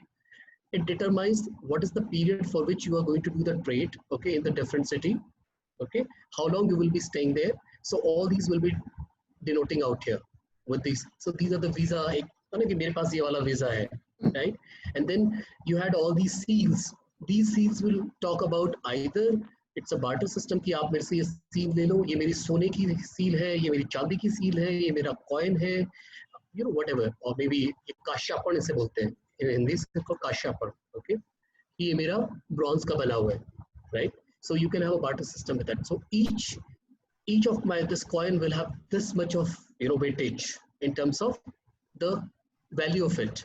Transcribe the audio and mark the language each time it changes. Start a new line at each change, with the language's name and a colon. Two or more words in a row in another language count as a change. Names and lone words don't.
English: It determines what is the period for which you are going to do the trade, okay, in the different city, okay, how long you will be staying there. So all these will be denoting out here with these. So these are the visa,
Hindi: मेरे पास ये वाला वीज़ा है,
English: right? And then you had all these seals. These seals will talk about either it's a barter system
Hindi: कि आप मेरे से ये सील ले लो, ये मेरी सोने की सील है, ये मेरी चांदी की सील है, ये मेरा कॉइन है,
English: whatever, or maybe
Hindi: कार्षापण इसे बोलते हैं
English: in Hindi, it's called kashapan, okay,
Hindi: ये मेरा ब्रॉन्ज़ का बना हुआ है,
English: right? So you can have a barter system with that. So each of this coin will have this much of weightage in terms of the value of it.